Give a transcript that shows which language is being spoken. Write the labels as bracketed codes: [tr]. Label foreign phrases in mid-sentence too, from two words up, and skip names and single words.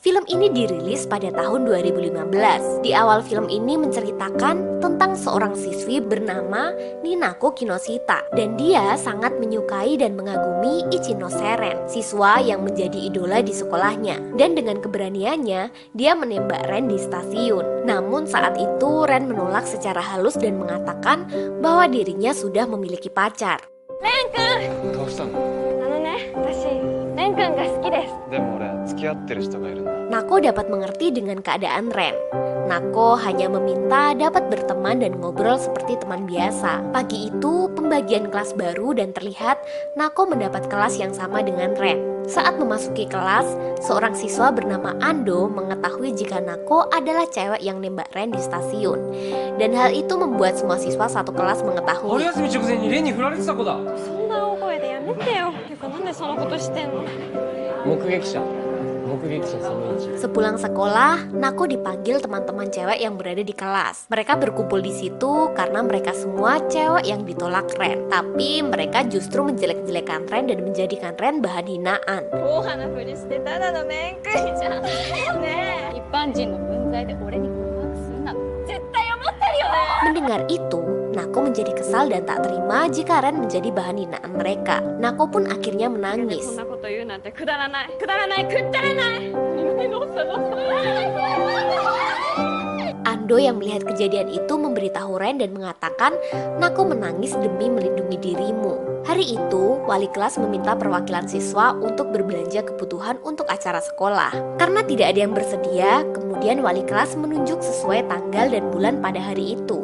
[id] Film ini dirilis pada tahun 2015. Di awal film ini menceritakan tentang seorang siswi bernama Ninako Kinoshita, dan dia sangat menyukai dan mengagumi Ichino Seren, siswa yang menjadi idola di sekolahnya. Dan dengan keberaniannya, dia menembak Ren di stasiun. Namun saat itu Ren menolak secara halus dan mengatakan bahwa dirinya sudah memiliki pacar. [ja] Ren-kun! どうしたの？私、Ren-kunが好きです。でも俺付き合ってる人がいるんだ。 [id] Nako dapat mengerti dengan keadaan Ren. Nako hanya meminta dapat berteman dan ngobrol seperti teman biasa. Pagi itu pembagian kelas baru dan terlihat Nako mendapat kelas yang sama dengan Ren. Saat memasuki kelas, seorang siswa bernama Ando mengetahui jika Nako adalah cewek yang nembak Ren di stasiun. Dan hal itu membuat semua siswa satu kelas [ja] 春 [id] mengetahui. [ja] 休み直前にレンに振られてた子だ。そんな大声でやめてよ。てかなんでそのことしてんの？目撃者その1。 [id] Sepulang sekolah, Nako dipanggil teman-teman cewek yang berada di kelas. Mereka berkumpul di situ karena mereka semua cewek yang ditolak Ren. Tapi mereka justru menjelek-jelekan Ren dan menjadikan Ren bahan hinaan. [ja] 大花ふりしてただの面食いじゃん。ねえ。一般人の分際で俺に告白するな。絶対思ってるよね。 [id] Mendengar itu, Nako menjadi kesal dan tak terima jika Ren menjadi bahan hinaan mereka. Nako pun akhirnya [ja] そ [id] menangis. [ja] んなこと言うなんてくだらないくだらないくったらない。どうしたどうした。 [id] Ando yang melihat kejadian itu memberitahu Ren dan mengatakan, Nako menangis demi melindungi dirimu. Hari itu, wali kelas meminta perwakilan siswa untuk berbelanja kebutuhan untuk acara sekolah. Karena tidak ada yang bersedia, kemudian wali kelas menunjuk sesuai tanggal dan bulan pada hari itu.